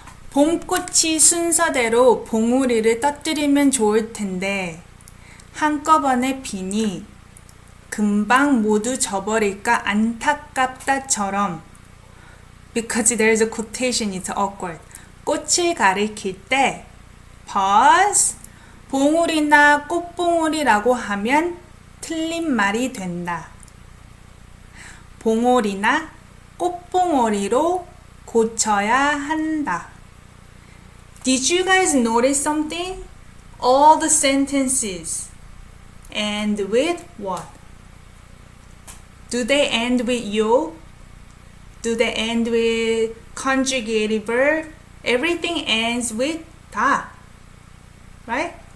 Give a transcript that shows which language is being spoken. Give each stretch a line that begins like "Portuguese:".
Korean: 봄꽃이 순서대로 봉우리를 터뜨리면 좋을 텐데 한꺼번에 비니 금방 모두 져버릴까 안타깝다처럼.
English: Because there's a quotation, it's awkward.
Korean: 꽃을 가리킬 때 pause. 봉우리나 꽃봉오리라고 하면 틀린 말이 된다. 봉오리나 꽃봉오리로 고쳐야 한다.
English: Did you guys notice something? All the sentences end with what? Do they end with yo? Do they end with conjugated verb? Everything ends with da. Right?